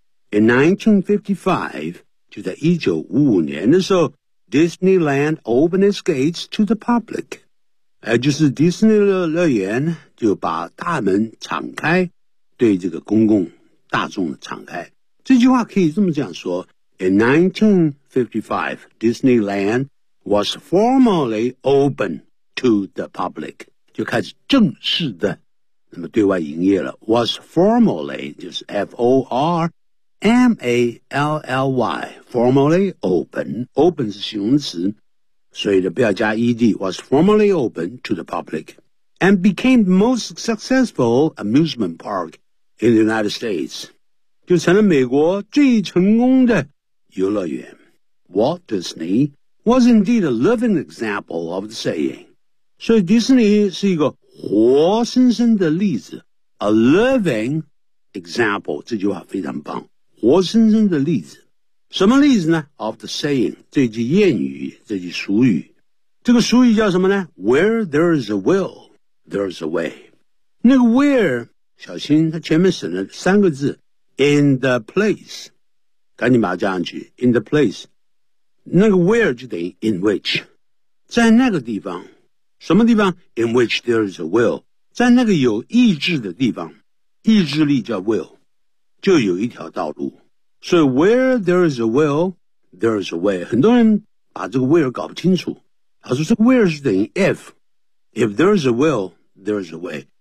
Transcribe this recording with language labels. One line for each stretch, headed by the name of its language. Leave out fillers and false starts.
English: In 1955,
Chinese: 就在1955年的时候
English: Disneyland opened its gates to the public.
Chinese: 就是迪士尼乐园就把大门敞开对这个公共大众敞开。这句话可以这么讲说
English: In 1955, Disneyland was formally open to the public.
Chinese: 就开始正式的那么对外营业了。
English: Was formally,
Chinese: 就是
English: F-O-R-M-A-L-L-Y, formally open. Open
Chinese: 是形容词，所以呢不要加
English: ed, was formally open to the public. And became the most successful amusement park in the United States.
Chinese: 就成了美国最成功的游乐园。
English: Walt Disney was indeed a living example of the saying.
Chinese: 所以迪士尼是一个活生生的例子
English: A living example
Chinese: 这句话非常棒活生生的例子什么例子呢
English: Of the saying
Chinese: 这句谚语这句俗语这个俗语叫什么呢
English: Where there is a will There is a way
Chinese: 那个 where 小心它前面省了三个字
English: In the place
Chinese: 赶紧把它加上去
English: In the place
Chinese: 那个 where 就等于 in which 在那个地方什么地方 ?
English: In which there is a will.
Chinese: 在那个有意志的地方意志力叫 will, 就有一条道路。
English: 所以 where there is a will, there is a way.
Chinese: 很多人把这个 where 搞不清楚。他说这个 where 是等于 if。
English: If there is a will, there is a way.